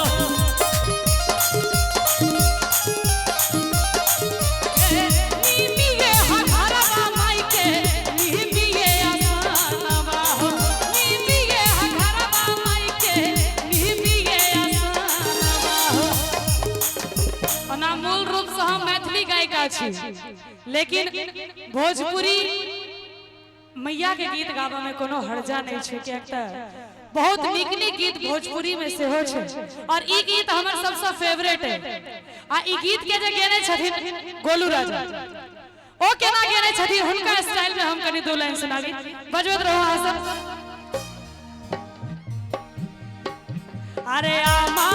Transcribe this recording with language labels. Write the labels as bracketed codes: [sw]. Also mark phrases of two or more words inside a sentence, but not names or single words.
[bho] निमिये हो घरवा मायके निमिये आसनवा हो निमिये हो घरवा मायके निमिये आसनवा हो [mai] ओना मूल रूप से हम मैथिली गायिका छी लेकिन भोजपुरी मैया के गीत गावा में कोनो हर्जा नहीं छै कि एकटा बहुत नीक नीक गीत भोजपुरी में से हो छै और ई गीत हमर सबसे फेवरेट है आ ई गीत के जे गेने छथिन गोलू राजा ओ केना गेने छथिन हुनका स्टाइल में हम कनी दो लाइन सुनाबी बजबत रहो अहाँ सब अरे